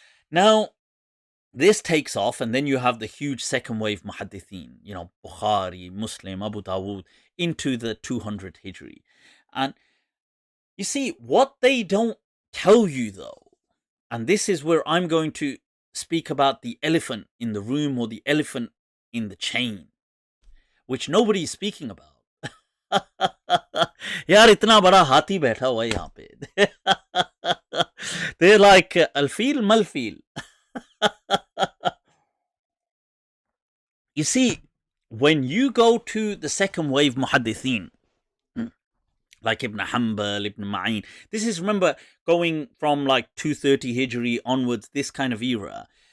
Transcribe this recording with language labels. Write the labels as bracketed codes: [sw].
[en] Now, this takes off, and then you have the huge second wave muhaddithin, Bukhari, Muslim, Abu Dawud, into the 200 Hijri. And you see, what they don't tell you though, and this is where I'm going to speak about the elephant in the room, or the elephant in the chain, which nobody is speaking about. [hi] यार इतना बड़ा हाथी बैठा हुआ है यहाँ पे. [en] They're like al-fil mal-fil. You see, when you go to the second wave muhaddithin, like Ibn Hanbal, Ibn Ma'in, this is, remember, going from like 230 Hijri onwards, this kind of era.